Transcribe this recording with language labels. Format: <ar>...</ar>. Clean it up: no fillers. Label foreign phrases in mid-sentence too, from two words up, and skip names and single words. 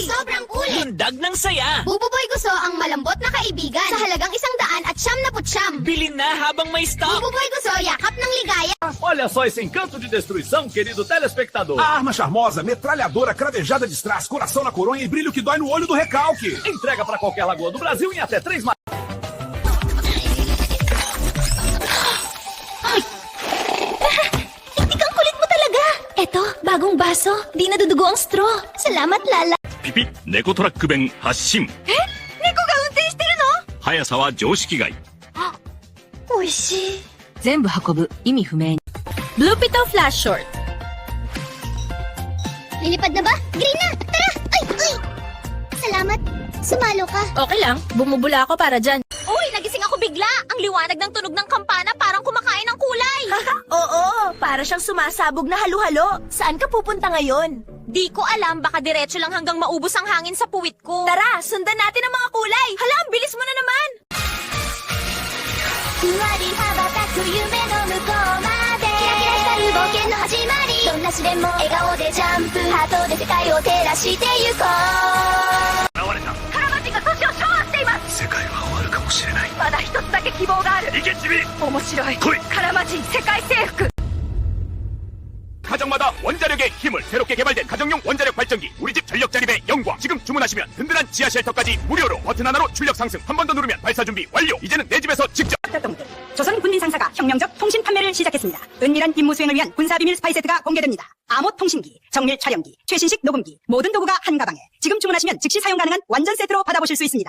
<tl>Sobrang kulit. Lundag ng saya. Bububoy Gusto ang malambot na kaibigan sa halagang 100 at 99. Bilhin na habang may stock. Bububoy Gusto, yakap ng ligaya.</tl> <pt>Olha só esse encanto de destruição, querido telespectador. A arma charmosa, metralhadora, cravejada de strass, coração na coronha e brilho que dói no olho do recalque. Entrega pra qualquer lagoa do Brasil em até 3</pt> <tl>Eto, bagong baso. Di nadudugo ang straw. Salamat, Lala.</tl> <ja>ピピッ猫トラック弁発進。猫が運転してるの速さは常識外。美味しい。全部運ぶ。意味不明。</ja> <en>Blue Pito Flash Short.</en> <tl>Lilipad na ba? Green na! Tara! Ay! Ay! Salamat. Sumalo ka. Okay lang, bumubula ako para dyan. Uy, nagising ako bigla. Ang liwanag ng tunog ng kampana parang kumakain ng kulay. Oo, para siyang sumasabog na halo-halo. Saan ka pupunta ngayon? Di ko alam, baka diretso lang hanggang maubos ang hangin sa puwit ko. Tara, sundan natin ang mga kulay. Hala, ang bilis mo na naman.</tl> <ja>ふわり羽ばたく夢の向こうまでキラキラ光る冒険の始まりどんな試練も笑顔でジャンプハートで世界を照らしてゆこう現れた。カラマジが都市を掌握しています世界は終わるかもしれない。まだ一つだけ希望がある行けチビ。面白い来い。カラマジ世界征服</ja> <ko>가정마다 원자력의 힘을 새롭게 개발된 가정용 원자력 발전기 우리집 전력 자립의 영광. 지금 주문하시면 든든한 지하 쉘터까지 무료로 버튼 하나로 출력 상승. 한 번 더 누르면 발사 준비 완료. 이제는 내 집에서 직접. 조선 군민 상사가 혁명적 통신 판매를 시작했습니다. 은밀한 임무 수행을 위한 군사비밀 스파이 세트가 공개됩니다. 암호 통신기, 정밀 촬영기, 최신식 녹음기, 모든 도구가 한 가방에 지금 주문하시면 즉시 사용 가능한 완전 세트로 받아보실 수 있습니다.</ko>